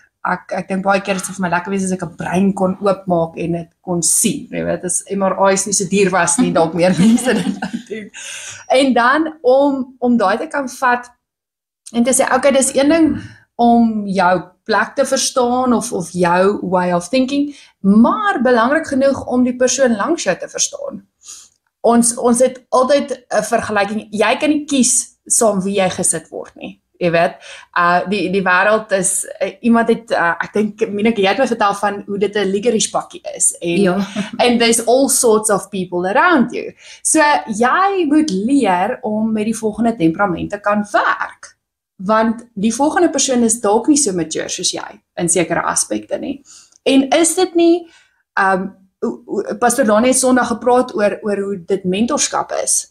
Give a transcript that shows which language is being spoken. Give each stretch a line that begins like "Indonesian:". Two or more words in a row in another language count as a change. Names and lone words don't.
Afrikaans: Ek dink baie keer is dit vir my lekker wees as ek 'n brein kon oopmaak en dit kon sien. Jy weet, as MRI's nie so duur was nie, dalk meer mense dit doen. En dan om daai te kan vat en te sê, okay, dis een ding om jou plek te verstaan of jou
English: way of thinking,
Afrikaans: maar belangrik genoeg om die persoon langs jou te verstaan. Ons het altyd 'n vergelyking, jy kan nie kies saam wie jy gesit word nie. Jy weet, die wêreld is, iemand het, ek dink, Mineke, jy het my vertel van hoe dit 'n licorice pakkie is, en
English: and there's all sorts of people around you.
Afrikaans: So, jy moet leer om met die volgende temperament te kan werk, want die volgende persoon is dalk nie so mature soos jy, in sekere aspekte nie. En is dit nie, Pastor Dani het Sondag gepraat oor hoe dit mentorskap is.